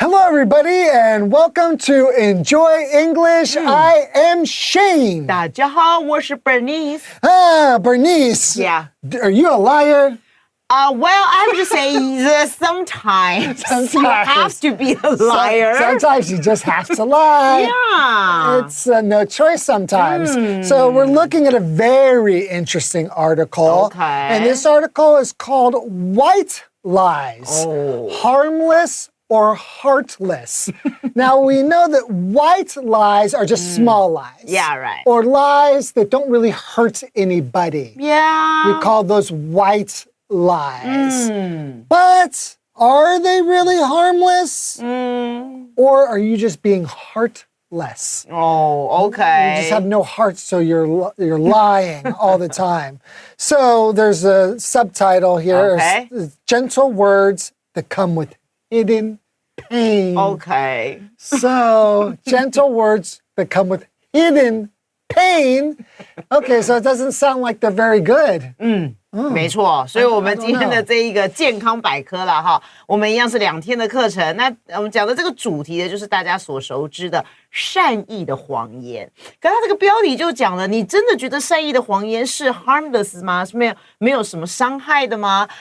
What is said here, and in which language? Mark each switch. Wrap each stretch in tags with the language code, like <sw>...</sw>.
<en>everybody, and welcome to Enjoy English. I am Shane.</en> <zh>大家好，我是 Bernice.</zh> <en>Bernice. Yeah. Are you a liar? Well, I have to say that sometimes you have to be a liar. Sometimes you just have to lie. Yeah. It's no choice sometimes. So we're looking at a very interesting article. Okay. And this article is called White Lies. Harmless or heartless. Now, we know that white lies are just small lies. Yeah, right. Or lies that don't really hurt anybody. Yeah. We call those white lies. But are they really harmless? Or are you just being heartless? Oh, okay. You just have no heart, so you're lying all the time. So there's a subtitle here. Okay. Gentle words that come with hidden pain. Okay. So gentle words that come with hidden pain. Okay, so it doesn't sound like they're very good.</en> <zh>没错，所以我们今天的这一个健康百科啦哈，我们一样是2天的课程。那我们讲的这个主题呢，就是大家所熟知的善意的谎言。可它这个标题就讲了，你真的觉得善意的谎言是 harmless 吗？是没有什么伤害的吗？</zh>